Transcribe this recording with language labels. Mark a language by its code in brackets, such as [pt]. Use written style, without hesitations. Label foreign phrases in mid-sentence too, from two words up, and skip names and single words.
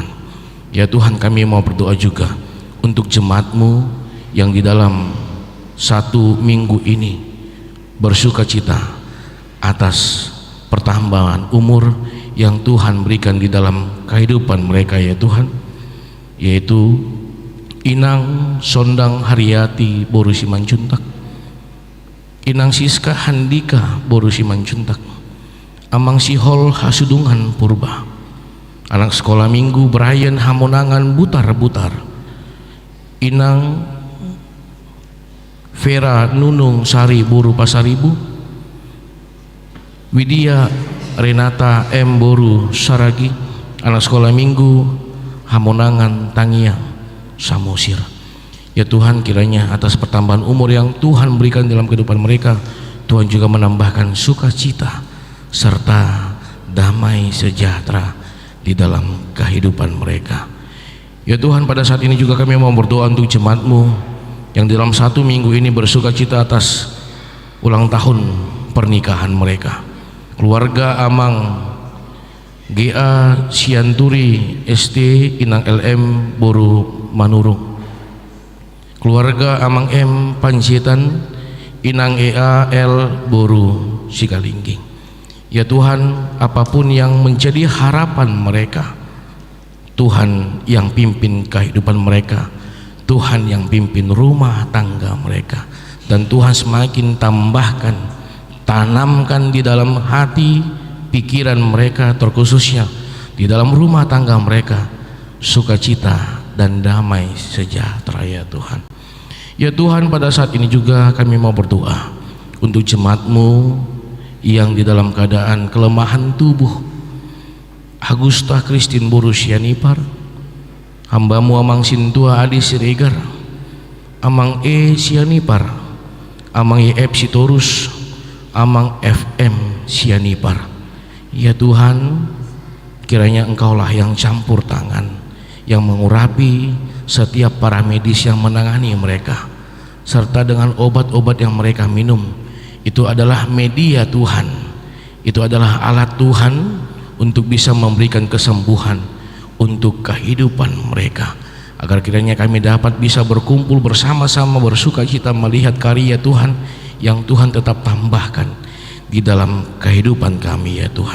[id] Ya Tuhan, kami mau berdoa juga untuk jemaat-Mu yang di dalam 1 minggu ini bersuka cita atas pertambahan umur yang Tuhan berikan di dalam kehidupan mereka ya Tuhan, yaitu Inang Sondang Haryati Boru Simanjuntak, Inang Siska Handika Boru Simanjuntak, Amang Sihol Hasudungan Purba, anak sekolah minggu Brian Hamonangan Butar-Butar, Inang Vera Nunung Sari Boru Pasaribu, Widya Renata M Boru Saragi, anak sekolah minggu Hamonangan Tangiang Samosir. Ya Tuhan, kiranya atas pertambahan umur yang Tuhan berikan dalam kehidupan mereka, Tuhan juga menambahkan sukacita serta damai sejahtera di dalam kehidupan mereka. Ya Tuhan, pada saat ini juga kami mau berdoa untuk jemaat-Mu yang dalam 1 minggu ini bersukacita atas ulang tahun pernikahan mereka. Keluarga Amang GA Sianturi ST Inang LM Boru Manurung, keluarga Amang M Panjaitan Inang EA L Boru Sikalingking. Ya Tuhan, apapun yang menjadi harapan mereka, Tuhan yang pimpin kehidupan mereka, Tuhan yang pimpin rumah tangga mereka, dan Tuhan semakin tambahkan, tanamkan di dalam hati pikiran mereka, terkhususnya di dalam rumah tangga mereka, sukacita dan damai sejahtera ya Tuhan. Ya Tuhan, pada saat ini juga kami mau berdoa untuk jemaat-Mu yang di dalam keadaan kelemahan tubuh. Agusta Kristin Boru Sianipar, hamba-Mu Amang Sintua Adi Siregar, Amang E Sianipar, Amang EF Sitorus, Amang FM Sianipar. Ya Tuhan, kiranya Engkaulah yang campur tangan, yang mengurapi setiap para medis yang menangani mereka, serta dengan obat-obat yang mereka minum. Itu adalah media Tuhan, itu adalah alat Tuhan untuk bisa memberikan kesembuhan untuk kehidupan mereka, agar kiranya kami dapat bisa berkumpul bersama-sama bersuka cita melihat karya Tuhan yang Tuhan tetap tambahkan di dalam kehidupan kami ya Tuhan.